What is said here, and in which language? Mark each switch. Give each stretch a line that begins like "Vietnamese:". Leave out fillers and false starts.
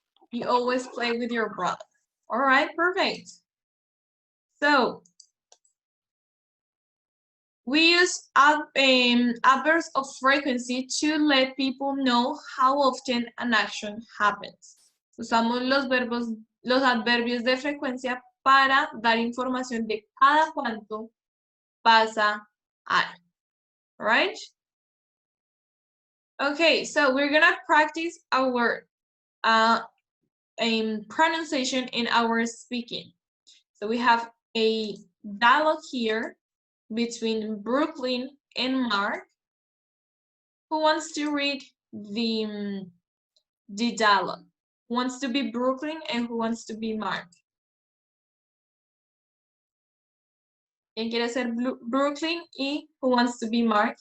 English: You always play with your brother. All right, perfect. So, we use adverbs of frequency to let people know how often an action happens.
Spanish: Usamos los adverbios de frecuencia para dar información de cada cuánto pasa algo.
English: Right? Okay, so we're gonna practice our pronunciation in our speaking. So we have a dialogue here between Brooklyn and Mark. Who wants to read the dialogue? Who wants to be Brooklyn and who wants to be Mark? ¿Quién quiere ser Brooklyn y who wants to be Mark?